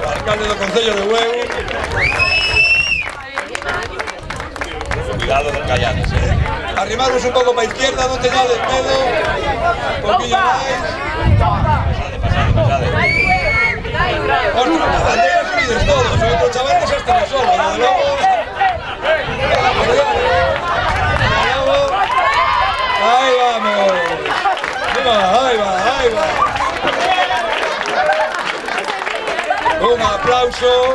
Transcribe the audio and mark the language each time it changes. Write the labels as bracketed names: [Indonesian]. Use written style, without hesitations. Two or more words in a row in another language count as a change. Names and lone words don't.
[Galician] alcalde do Concello de Bueu. [Spanish] Cuidado del Callanes, [Galician] Arrimarnos un pouco para a izquierda, non teñades medo. Un poquinho máis. Pasade. [Spanish] Ostras, las banderas unides todos. Otro chaval que se está solo, desde luego. Ahí vamos. Ahí va. Un aplauso.